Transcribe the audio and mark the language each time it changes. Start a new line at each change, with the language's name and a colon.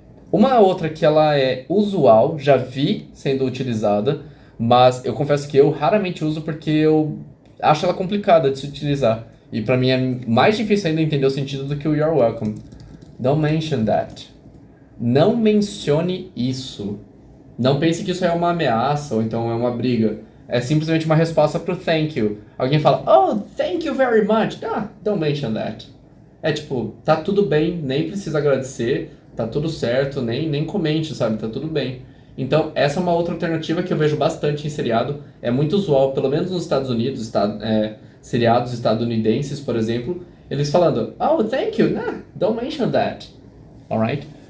Portuguese: Uma outra que ela é usual, já vi sendo utilizada, mas eu confesso que eu raramente uso porque eu acho ela complicada de se utilizar. E para mim é mais difícil ainda entender o sentido do que o you're welcome.
English: Don't mention that.
Portuguese: Não mencione isso. Não pense que isso é uma ameaça ou então é uma briga. É simplesmente uma resposta pro thank you. Alguém fala,
English: oh, thank you very much. Don't mention that.
Portuguese: É tipo, tá tudo bem, nem precisa agradecer, tá tudo certo, nem comente, sabe? Tá tudo bem. Então, essa é uma outra alternativa que eu vejo bastante em seriado. É muito usual, pelo menos nos Estados Unidos, seriados estadunidenses, por exemplo, eles falando,
English: oh, thank you. Don't mention that. Alright?